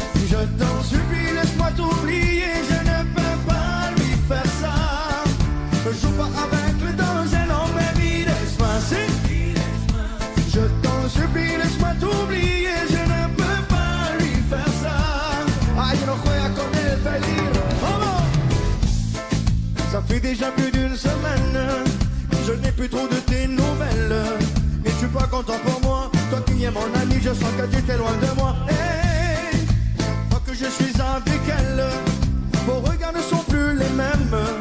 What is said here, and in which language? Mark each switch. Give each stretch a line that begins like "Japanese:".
French: Je t'en supplie, laisse-moi t'oublier. Je ne peux pas lui faire ça. Ne joue pas avec le danger, non
Spanish: me mires
French: pas. Si. Je t'en supplie, laisse-moi t'oublier. Je ne peux pas lui faire ça.
Spanish: Ay, no juega con el peligro.
French: Ça fait déjà plus d'une semaine, je n'ai plus trop de tes nouvelles. N'es-tu pas content pour moi? Toi qui es mon ami, je sens que tu t'es loin de moi. Hey, toi que je suis avec elle, vos regards ne sont plus les mêmes.